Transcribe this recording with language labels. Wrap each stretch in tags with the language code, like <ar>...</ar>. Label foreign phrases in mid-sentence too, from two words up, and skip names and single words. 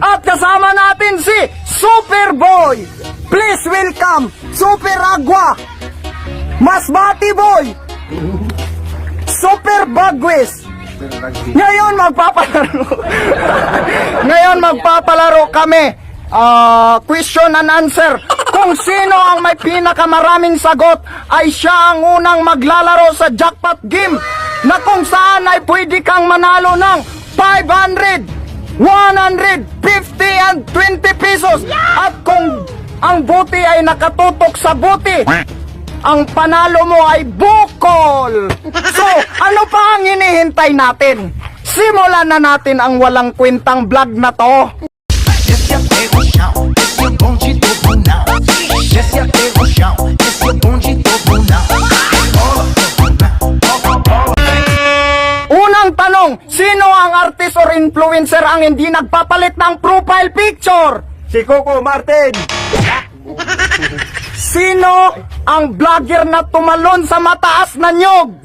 <tl>At kasama natin si Superboy.</tl> <en>Please welcome</en> <tl>Super Agua, Masbati Boy, Super Bagwis. Ngayon magpapalaro kami.</tl> <en>Question and answer.</en> <tl>Kung sino ang may pinakamaraming sagot ay siya ang unang maglalaro sa jackpot game na kung saan ay pwede kang manalo ng 500, 150 and 20 pesos. At kung ang buti ay nakatutok sa buti, ang panalo mo ay bukol. So, ano pa ang hinihintay natin? Simulan na natin ang walang kwentang vlog na to.</tl> <pt>Desce até o chão, esse é o bonde do Brunão. Desce até o chão, esse é o bonde do Brunão.</pt> <tl>Unang tanong, sino ang</tl> <en>artist or influencer</en> <tl>ang hindi nagpapalit ng</tl> <en>profile picture?</en> <tl>Si Coco Martin. Sino ang vlogger na tumalon sa mataas na nyog?</tl>